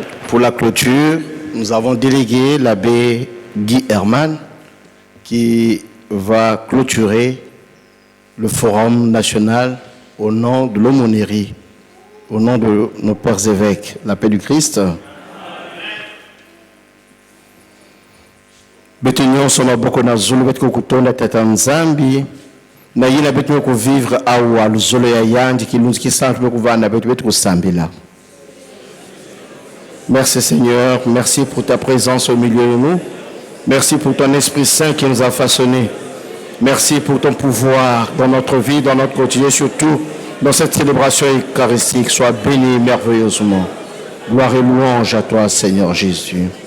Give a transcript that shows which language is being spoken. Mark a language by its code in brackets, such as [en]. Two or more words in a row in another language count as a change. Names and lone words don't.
[fr] pour la clôture, nous avons délégué l'abbé Guy Herman qui va clôturer le forum national au nom de l'aumônerie, au nom de nos pères évêques. La paix du Christ. [ktu] Betenyo soma boko na zulu betiko kutonda tata nzambi na yina betiko kuvivre awa luzolo ya yandi kilunzi kisantu bekuvana betiko sambila. [fr] Merci Seigneur, merci pour ta présence au milieu de nous. Merci pour ton Esprit Saint qui nous a façonnés. Merci pour ton pouvoir dans notre vie, dans notre quotidien, surtout dans cette célébration eucharistique. Sois béni merveilleusement. Gloire et louange à toi, Seigneur Jésus.